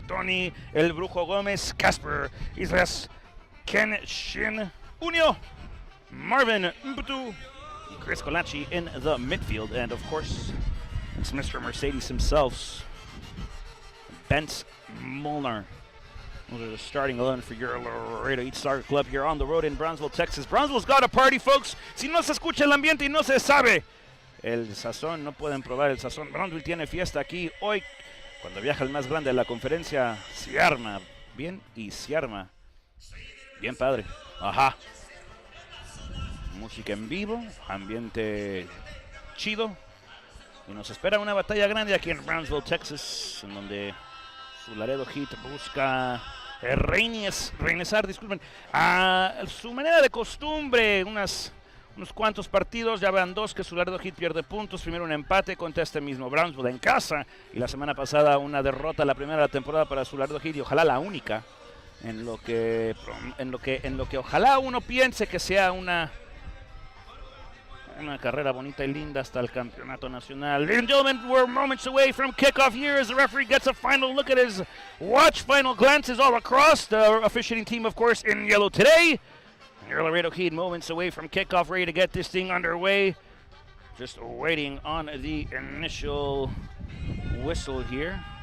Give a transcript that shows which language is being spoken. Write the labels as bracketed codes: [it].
[en] Tony El Brujo Gomez, Casper Islas, Ken Shin Unio, Marvin Mbutu, Chris Colachi in the midfield, and of course, it's Mr. Mercedes himself, Bent Molnar. Those are the starting 11 for your Laredo Heat Soccer Club here on the road in Brownsville, Texas. Brownsville's got a party, folks. [es] Si no se escucha el ambiente y no se sabe el sazón, no pueden probar el sazón. Brownsville tiene fiesta aquí hoy. Cuando viaja el más grande de la conferencia, se arma bien y se arma bien padre. Ajá. música en vivo, ambiente chido. Y nos espera una batalla grande aquí en Brownsville, Texas, en donde su Laredo Heat busca regresar, disculpen, a su manera de costumbre. Unos cuantos partidos, ya van dos que su Laredo Heat pierde puntos. Primero un empate contra este mismo Brownsville en casa, y la semana pasada una derrota, la primera de la temporada para su Laredo Heat, y ojalá la única, en lo que ojalá uno piense que sea una carrera bonita y linda hasta el campeonato nacional. [en] Ladies and gentlemen, we're moments away from kickoff here as the referee gets a final look at his watch. Final glances all across. The officiating team, of course, in yellow today. Your Laredo Heat moments away from kickoff, ready to get this thing underway. Just waiting on the initial whistle here.